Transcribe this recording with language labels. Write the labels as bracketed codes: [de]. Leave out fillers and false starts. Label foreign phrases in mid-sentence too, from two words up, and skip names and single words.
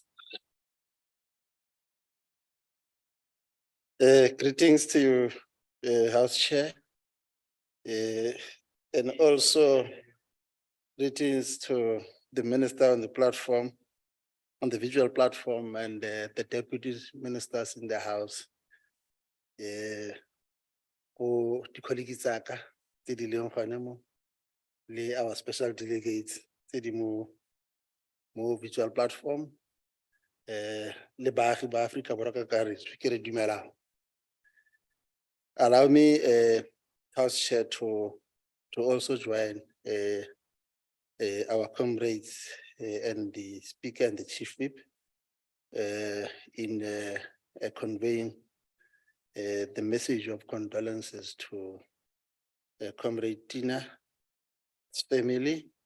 [en] Greetings to you, House Chair, and also greetings to the minister on the platform, on the visual platform, and the deputy ministers in the House. Our special delegates, mo visual platform, [tn] le baagi ba Afrika Borwa ka kakaretso, ke re dumelang. [en] Allow me, House Chair, to also join our comrades and the Speaker and the Chief Whip in conveying the message of condolences to Comrade Tina's family,